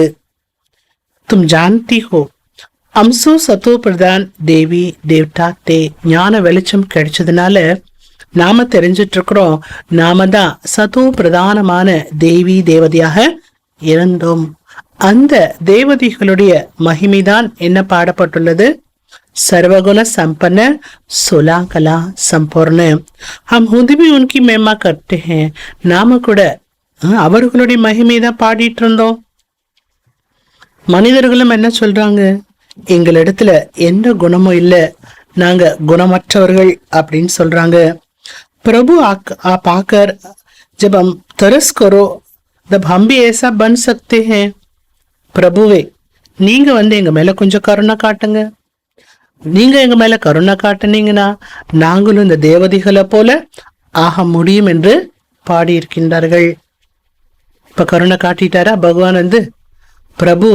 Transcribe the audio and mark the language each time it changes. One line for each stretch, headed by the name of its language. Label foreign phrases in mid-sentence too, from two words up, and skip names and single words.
Hindi: तुम जानती हो हमसो सतो प्रधान देवी देवता थे.
Tamil: ஞான வெளிச்சம் கிடைச்சதுனால நாம தெரிஞ்சிட்டு இருக்கிறோம், நாம தான் சத்தோ பிரதானமான தேவி தேவதையாக இருந்தோம். அந்த தேவதைகளுடைய மகிமைதான் என்ன பாடப்பட்டுள்ளது?
Hindi: सर्वगुण संपन्न 16 कला संपूर्ण. हम खुद भी उनकी महिमा करते हैं.
Tamil: நாம கூட அவர்களுடைய மகிமை தான் பாடிட்டு இருந்தோம். மனிதர்களும் என்ன சொல்றாங்க? எங்களிடத்துல எந்த குணமும் இல்லை, நாங்க குணமற்றவர்கள் அப்படின்னு சொல்றாங்க.
Hindi: प्रभु आप आकर जब हम तरस करो तब हम भी ऐसा बन सकते हैं.
Tamil: பிரபுவே, நீங்க எங்க மேல கொஞ்சம் கருணை காட்டுங்க. நீங்க எங்க மேல கருணை காட்டுனீங்கன்னா நாங்களும் இந்த தேவதைகளை போல ஆக முடியும் என்று பாடியிருக்கின்றார்கள். இப்ப கருணை காட்டிட்டாரா பகவான் பிரபு?